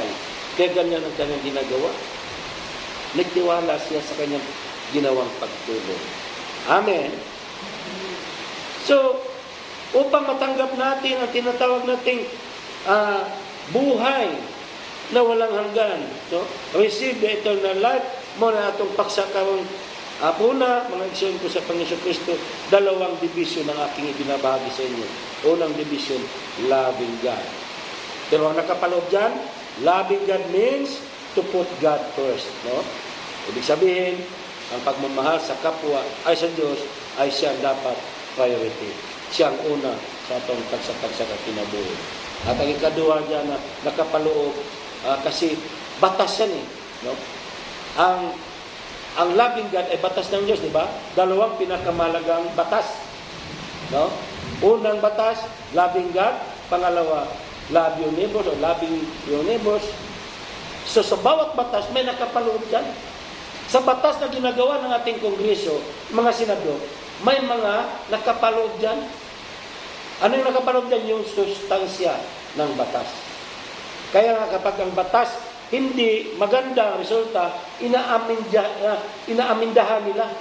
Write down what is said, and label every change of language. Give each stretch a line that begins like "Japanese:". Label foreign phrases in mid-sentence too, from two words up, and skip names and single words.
Filipino: Kaya ganyan ang kanyang ginagawa. Nagtiwala siya sa kanyang ginawang pagtulong. Amen. So, upang matanggap natin ang tinatawag nating buhay na walang hanggan, no?
English: Receive the eternal life,
Cebuano: mo na atong paksa karon.
Filipino: Una, mga igsoon ko sa Panginoon Kristo, dalawang division ang aking ibinabahagi sa inyo. Unang division,
English: loving God.
Filipino: Pero ang nakapaloob dyan,
English: loving God means to put God first. No?
Filipino: Ibig sabihin, ang pagmamahal sa kapwa ay sa Diyos ay siya dapat priority.
Cebuano: Siya ang una sa atong tagsa-tagsa na kinabuhi.
Filipino: At ang ikadua dyan na nakapaloob, kasi batas yan eh. No? Ang
English: loving God
Filipino: ay batas ng Diyos, di ba? Dalawang pinakamalagang batas. No? Unang batas,
English: loving God.
Filipino: Pangalawa,
English: love your neighbors o loving your neighbors.
Filipino: So sa bawat batas, may nakapaloob dyan. Sa batas na ginagawa ng ating kongreso, mga senador, may mga nakapaloob dyan. Ano yung nakapaloob dyan? Yung sustansya ng batas. Kaya nga kapag ang batas hindi maganda ang resulta, inaamindahan nila.